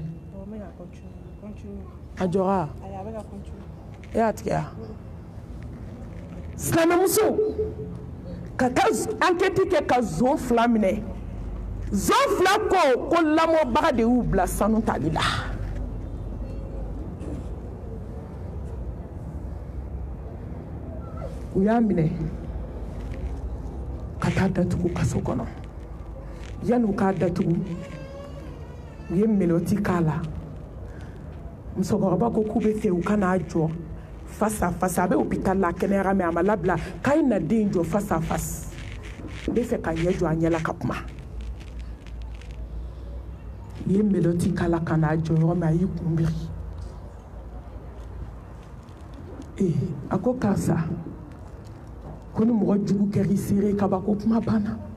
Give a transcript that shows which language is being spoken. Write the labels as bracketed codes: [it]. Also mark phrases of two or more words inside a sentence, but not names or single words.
[bm] a jɔra e y'a tigɛ ya silamɛmuso ka taa ankɛti kɛ ka zon 2 minɛ zon 2 ko lamɔbaga de y'u bila sanu tali la u y'a minɛ ka taa datugu kaso kɔnɔ yan'u k'a datugu u ye meloti k'a la musokɔrɔba ko k'u bɛ fɛ u ka n'a jɔ [fr] face à face [bm] a bɛ hôpital la kɛnɛyara mɛ a ma labila k'a ye na den jɔ [fr] face à face [bm] u bɛ fɛ ka ɲɛ jɔ a ɲɛ la ka kuma u ye meloti k'a la ka n'a jɔ yɔrɔ min a y'i kunbiri a ko karisa ko ni mɔgɔ jugu kɛr'i seere kabako kuma banna